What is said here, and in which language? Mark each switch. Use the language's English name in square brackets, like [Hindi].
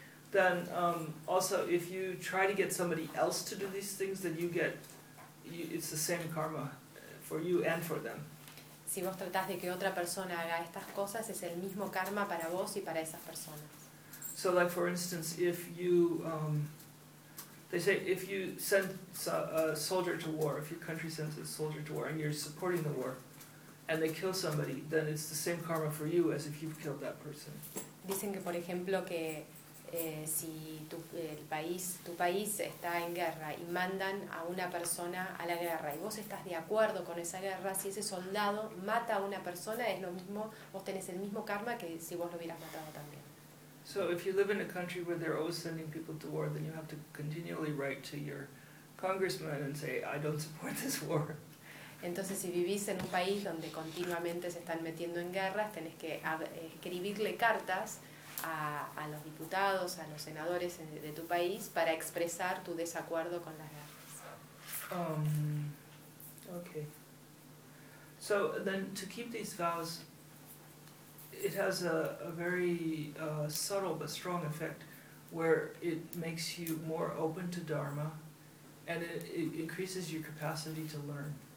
[English] Then also, if you try to get somebody else to do these things, then it's the same karma for you and for them. [Spanish] Si vos tratás de que otra persona haga estas cosas, es el mismo karma para vos y para esas personas. [English] So, like for instance, if you They say if you send a soldier to war, if your country sends a soldier to war and you're supporting the war, and they kill somebody, then it's the same karma for you as if you've killed that person. [Spanish] Dicen que, por ejemplo, que si tu, el país, tu país está en guerra y mandan a una persona a la guerra y vos estás de acuerdo con esa guerra, si ese soldado mata a una persona, es lo mismo, vos tenés el mismo karma que si vos lo hubieras matado también. [English] So if you live in a country where they're always sending people to war, then you have to continually write to your congressman and say, I don't support this war. [Spanish] Entonces, si vivís en un país donde continuamente se están metiendo en guerras, tenés que escribirle cartas a los diputados, a los senadores de tu país, para expresar tu desacuerdo con las guerras. [English] Okay. So then, to keep these vows, it has a very subtle but strong effect, where it makes you more open to Dharma, and it increases your capacity to learn.